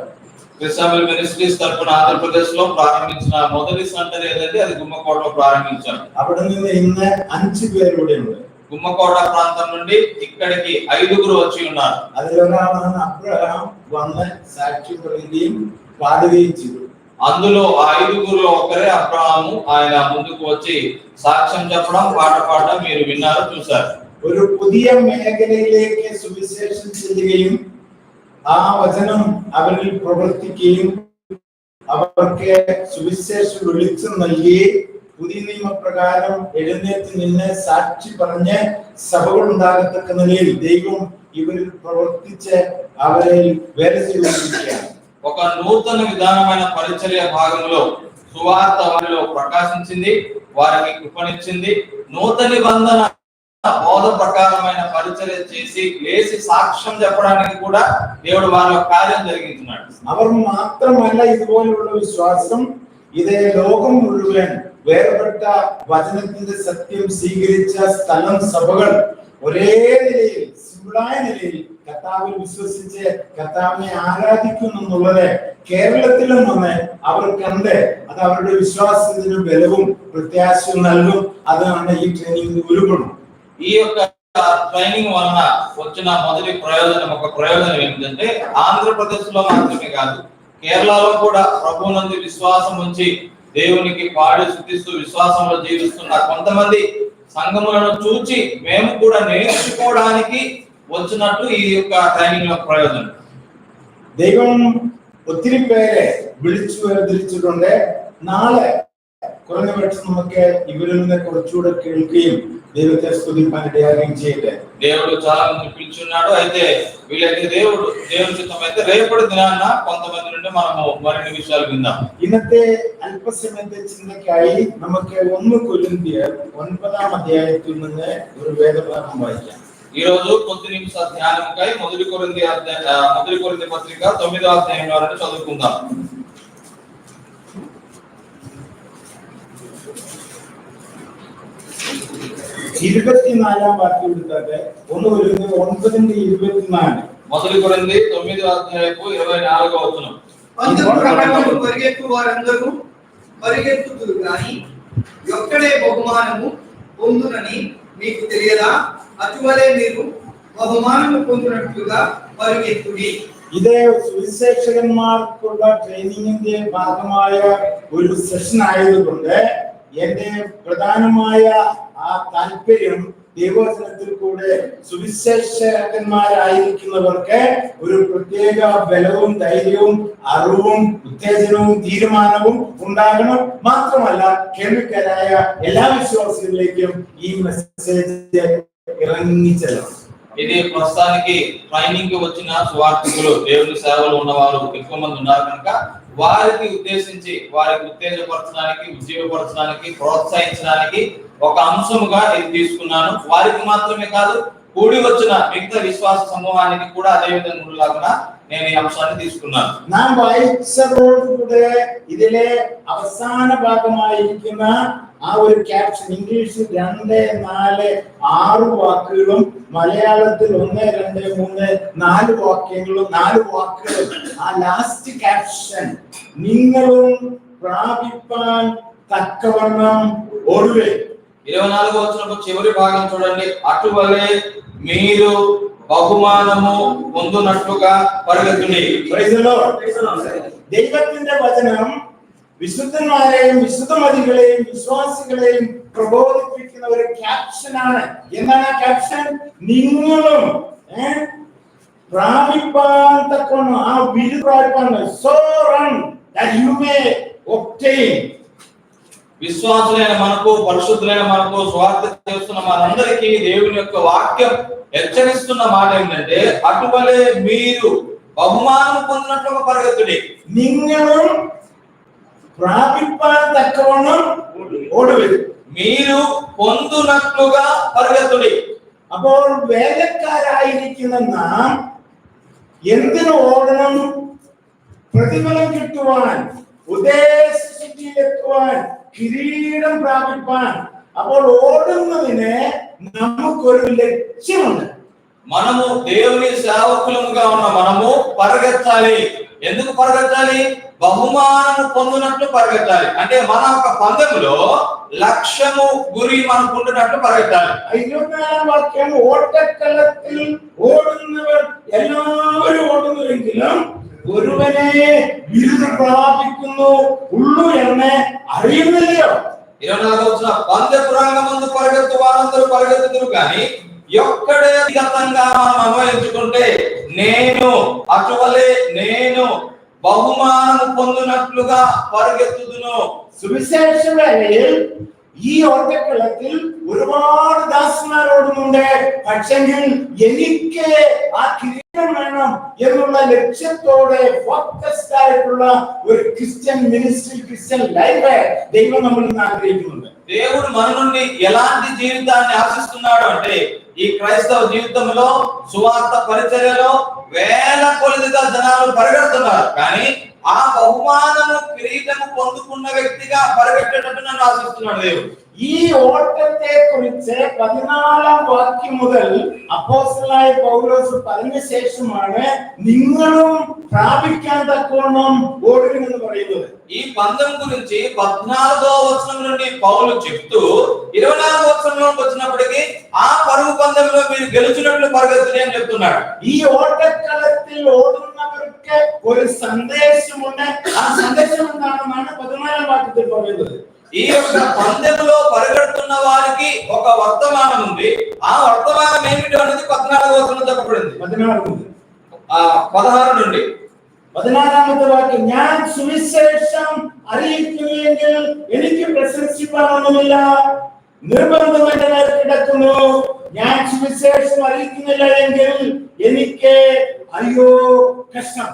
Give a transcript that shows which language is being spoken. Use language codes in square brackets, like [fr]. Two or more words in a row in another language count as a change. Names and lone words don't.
[te] క్రిస్టియన్ మినిస్ట్రీస్ తరపున ఆంధ్రప్రదేశ్ లో ప్రారంభించిన మొదటి సెంటర్ ఏదంటే అది గుమ్మకోటలో ప్రారంభించారు. [ml] അവിടെ നിന്ന് ഇന്ന് 5 പേർ ഇവിടെ ഉണ്ട്. [te] గుమ్మకోట ప్రాంతం నుండి ఇక్కడికి 5 వచ్చి ఉన్నారు. [ml] അതിലൊരാളാണ് അബ്രഹാം വന്ന് സാക്ഷി പറയുകയും പാടുകയും ചെയ്തു. [te] అందులో 5 ఒకరే అబ్రహాము. ఆయన ముందుకు వచ్చి సాక్ష్యం చెప్పడం, పాట పాడడం మీరు విన్నారు, చూశారు. [ml] ഒരു പുതിയ മേഖലയിലേക്ക് സുവിശേഷം ചെല്ലുകയും ആ വചനം അവരിൽ പ്രവർത്തിക്കുകയും അവർക്ക് സുവിശേഷം വിളിച്ചു നൽകി പുതിയ നിയമപ്രകാരം എഴുന്നേറ്റ് നിന്ന് സാക്ഷി പറഞ്ഞ് സഭകൾ ഉണ്ടാകത്തക്ക നിലയിൽ ദൈവം ഇവരിൽ പ്രവർത്തിച്ച് അവരെ വേല ചെയ്തുകൊണ്ടിരിക്കുകയാണ്. [te] ఒక నూతన విధానమైన పరిచర్య భాగంలో సువార్త వారిలో ప్రకాశించింది, వారికి కృపనిచ్చింది. నూతన నిబంధన బోధ ప్రకారమైన పరిచర్య చేసి లేచి సాక్ష్యం చెప్పడానికి కూడా దేవుడు వారిలో కార్యం జరిగించున్నాడు. [ml] അവർ മാത്രമല്ല ഇതുപോലുള്ള വിശ്വാസം ഇതേ ലോകം മുഴുവൻ വേർപെട്ട വചനത്തിന്റെ സത്യം സ്വീകരിച്ച സ്ഥലം സഭകൾ ഒരേ നിലയിൽ സിമ്പിളായ നിലയിൽ കർത്താവിൽ വിശ്വസിച്ച് കർത്താവിനെ ആരാധിക്കുന്നു എന്നുള്ളത് കേരളത്തിലും വന്ന് അവർ കണ്ട് അത് അവരുടെ വിശ്വാസത്തിന് ബലവും പ്രത്യാശയും നൽകും. അതാണ് ഈ ട്രെയിനിങ് ഒരു ഗുണം. [te] ఈ యొక్క ట్రైనింగ్ వలన వచ్చిన మొదటి ప్రయోజనం ఏంటంటే ఆంధ్రప్రదేశ్ లో మాత్రమే కాదు, కేరళలో కూడా ప్రభువునందు విశ్వాసం ఉంచి దేవునికి పాడి స్తుతిస్తూ విశ్వాసంలో జీవిస్తున్న కొంతమంది సంఘములను చూచి మేము కూడా నేర్చుకోవడానికి వచ్చినట్టు ఈ యొక్క ట్రైనింగ్ లో ప్రయోజనం. [ml] ദൈവം ഒത്തിരി പേരെ വിളിച്ചു വേർതിരിച്ചിട്ടുണ്ട്. നാളെ കുറഞ്ഞപക്ഷം നമുക്ക് ഇവരിൽ നിന്ന് കുറച്ചുകൂടെ കേൾക്കുകയും ദൈവത്തെ സ്തുതിപ്പാൻ ഇടയാകുകയും ചെയ്യട്ടെ. [te] దేవుడు చాలా మంది పిలుచున్నాడు. అయితే వీళ్ళకి దేవుని చిత్తం అయితే రేపటి దినాన కొంతమంది నుండి మనము మరిన్ని విషయాలు విందాం. [ml] ഇന്നത്തെ അല്പസമയത്തെ ചിന്തയ്ക്കായി നമുക്ക് 1 കൊരിന്ത്യർ 9-ാം അധ്യായത്തിൽ നിന്ന് ഒരു വേദഭാഗം വായിക്കാം. [te] ఈ రోజు కొద్ది నిమిషాల ధ్యానంకై మొదటి కొరింథీ పత్రిక 9వ అధ్యాయం వరకు చదువుకుందాం. [ml] ഇരുപത്തി നാലാം വാക്യം എടുത്താട്ടെ. 1:9-24. [te] మొదటి కొరింథీ 9వ అధ్యాయపు 24వ వచనం. పరిగెత్తు వారందరూ పరిగెత్తుతురు గాని ఒక్కడే బహుమానము పొందునని మీకు తెలియదా? అటువలే మీరు బహుమానము పొందినట్లుగా పరిగెత్తుడి. [ml] ഇതേ സുവിശേഷകന്മാർക്കുള്ള ട്രെയിനിങ്ങിന്റെ ഭാഗമായ ഒരു സെഷൻ ആയതുകൊണ്ട് എന്റെ പ്രധാനമായ ആ താല്പര്യം ദൈവവചനത്തിൽ കൂടെ സുവിശേഷകന്മാരായിരിക്കുന്നവർക്ക് ഒരു പ്രത്യേക ബലവും ധൈര്യവും അറിവും ഉത്തേജനവും തീരുമാനവും ഉണ്ടാകണം. മാത്രമല്ല കേൾവിക്കാരായ എല്ലാ വിശ്വാസികളിലേക്കും ഈ മെസ്സേജ് ఇరంగిచలం. [te] ఇది ప్రస్తుతానికి ట్రైనింగ్ కి వచ్చిన సువార్థికులు, దేవుని సేవలో ఉన్నవారు ఎక్కువ మంది ఉన్నారు కనుక వారికి ఉద్దేశించి వారికి ఉత్తేజపరచడానికి, ఉజ్జీవపరచడానికి, ప్రోత్సహించడానికి ఒక అంశముగా ఇది తీసుకున్నాను. వారికి మాత్రమే కాదు, కూడి వచ్చిన మిగతా విశ్వాస సమూహానికి కూడా అదే విధంగా ఉండేలాగా నేను ఈ అంశాన్ని తీసుకున్నాను. [ml] നാം വായിച്ചതോടുകൂടെ ഇതിലെ അവസാന ഭാഗമായിരിക്കുന്ന ആ ഒരു ക്യാപ്ഷൻ ഇംഗ്ലീഷിൽ 2, 4, 6 വാക്കുകളും മലയാളത്തിൽ 1, 2, 3, 4 വാക്യങ്ങളും 4 വാക്കുകളും ആ [en] last caption [ml] നിങ്ങളും പ്രാപിപ്പാൻ തക്കവണ്ണം ഓടുവേ. [te] 24వ వచనపు చివరి భాగం చూడండి. అటువలే మీరు బహుమానము పొందునట్లుగా పరిగెత్తుడి. [en] Praise the Lord. [ml] ദൈവത്തിന്റെ വചനം വിശുദ്ധന്മാരെയും വിശുദ്ധമതികളെയും വിശ്വാസികളെയും പ്രബോധിപ്പിക്കുന്ന ഒരു ക്യാപ്ഷനാണ്. എന്താണ് ആ ക്യാപ്ഷൻ? നിങ്ങളും പ്രാപിപ്പാൻ തക്കവണ്ണം, ആ വിധി പ്രാപിപ്പാൻ, [en] so run that you may obtain. [te] విశ్వాసులైన మనకు, పరిశుద్ధులైన మనకు, స్వార్థ చేస్తున్న మనందరికీ దేవుని యొక్క వాక్యం హెచ్చరిస్తున్న మాట ఏంటంటే, అటువలే మీరు బహుమానం పొందినట్లుగా పరిగెత్తుడి. [ml] നിങ്ങളും പ്രാപിപ്പാൻ തക്കവണ്ണം ഓടുവിൻ. [te] మీరు పొందునట్లుగా పరిగెత్తుడి. [ml] അപ്പോൾ വേലക്കാരായിരിക്കുന്ന നാം എന്തിനു ഓടണം? പ്രതിഫലം കിട്ടുവാൻ, ഉദ്ദേശിച്ചിലെത്തുവാൻ, കിരീടം പ്രാപിപ്പാൻ. അപ്പോൾ ഓടുന്നതിന് നമുക്കൊരു ലക്ഷ്യമുണ്ട്. [te] మనము దేవుని సేవకులముగా ఉన్న మనము పరిగెత్తాలి. ఎందుకు పరిగెత్తాలి? బహుమానం పొందినట్లు పరిగెత్తాలి. అంటే మన ఒక పందెంలో లక్ష్యము, గురి మనకు ఉండినట్లు పరిగెత్తాలి. [ml] 24ാം വാക്യം, ഓട്ടക്കളത്തിൽ ഓടുന്നവർ എല്ലാവരും ഓടുന്നുവെങ്കിലും ഒരുവനെ ബിരുദം പ്രാപിക്കുന്നു ഉള്ളൂ എന്ന് അറിയുന്നില്ലയോ? [te] 24వ వచనం, పందెపు రంగమందు పరిగెత్తు వారందరూ పరిగెత్తుదురు కానీ ఒక్కడే వ్యక్తిగతంగా మనం అన్వయించుకుంటే, నేను అటువలే నేను బహుమానం పొందినట్లుగా పరిగెత్తుదును. [ml] സുവിശേഷ വേലയിൽ ഈ ഓട്ടക്കളത്തിൽ ഒരുപാട് ദാസന്മാർ ഓടുന്നുണ്ട്. പക്ഷെങ്കിൽ എനിക്ക് ആ കിരീടം വേണം എന്നുള്ള ലക്ഷ്യത്തോടെ ഫോക്കസ്ഡ് ആയിട്ടുള്ള ഒരു [en] Christian ministry, Christian life [ml] ദൈവം നമ്മളിൽ നിന്ന് ആഗ്രഹിക്കുന്നുണ്ട്. [te] దేవుడు మన నుండి ఎలాంటి జీవితాన్ని ఆశిస్తున్నాడు అంటే, ఈ క్రైస్తవ జీవితంలో సువార్త పరిచర్యలో వేల కొలదిగా జనాలు పరిగెడుతున్నారు, కానీ ఆ బహుమానము, కిరీటము పొందుకున్న వ్యక్తిగా పరిగెట్టేటట్టు నన్ను ఆశిస్తున్నాడు దేవుడు. [ml] ഈ ഓട്ടത്തെ കുറിച്ച് 14ാം വാക്യം മുതൽ അപ്പോസ്തലനായ പൗലോസ് പറഞ്ഞ ശേഷമാണ് നിങ്ങളും പ്രാപിക്കാൻ തക്കവണ്ണം ഓടുവിൻ എന്ന് പറയുന്നത്. [te] ఈ పందెం గురించి 14వ వచనం నుండి పౌలు చెప్తూ 24వ వచనంలోకి వచ్చినప్పటికీ ఆ పరుగు పందెంలో మీరు గెలుచున్నట్లు పరిగెత్తుడి అని చెప్తున్నాడు. [ml] ഈ ഓട്ടക്കളത്തിൽ ഓടുന്നവർക്ക് ഒരു സന്ദേശമുണ്ട്. ആ സന്ദേശം എന്താണെന്നാണ് 14ാം വാക്യത്തിൽ പറയുന്നത്. [te] ఈ యొక్క పందెంలో పరిగెడుతున్న వారికి ఒక వర్తమానం ఉంది. ఆ వర్తమానం ఏమిటి అనేది 14వ వచనంలో చెప్పబడింది. 16 నుండి [ml] 14ാമത്തെ വാക്യം, ഞാൻ സുവിശേഷം അറിയിക്കുമെങ്കിൽ എനിക്ക് പ്രശംസിപ്പാനൊന്നുമില്ല, നിർബന്ധം എന്റെ മേൽ കിടക്കുന്നു. ഞാൻ സുവിശേഷം അറിയിക്കുന്നില്ല എങ്കിൽ എനിക്ക് അയ്യോ കഷ്ടം.